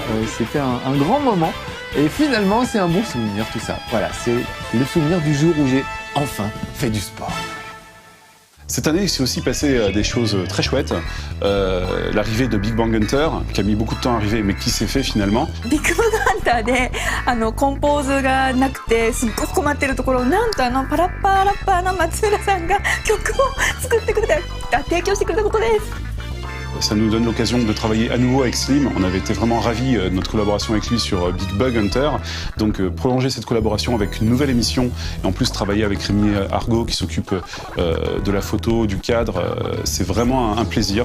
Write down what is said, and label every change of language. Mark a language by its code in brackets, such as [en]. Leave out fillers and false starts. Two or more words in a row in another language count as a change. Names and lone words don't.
[fr] C'était un grand moment. Et finalement, c'est un bon souvenir tout ça. Voilà, c'est le souvenir du jour où j'ai enfin fait du sport. Cette année, il s'est aussi passé des choses très chouettes. L'arrivée de Big Bang Hunter, qui a mis beaucoup de temps à arriver, mais qui s'est fait finalement. [ja] Big Bang Hunter でコンポーズがなくてすっごく困ってるところをなんとパラッパーラッパーの松浦さんが曲を作ってくれた提供してくれたことです。 [fr] Ça nous donne l'occasion de travailler à nouveau avec Slim. On avait été vraiment ravis de notre collaboration avec lui sur Big Bug Hunter. Donc prolonger cette collaboration avec une nouvelle émission et en plus travailler avec Rémi Argot qui s'occupe de la photo, du cadre, c'est vraiment un plaisir.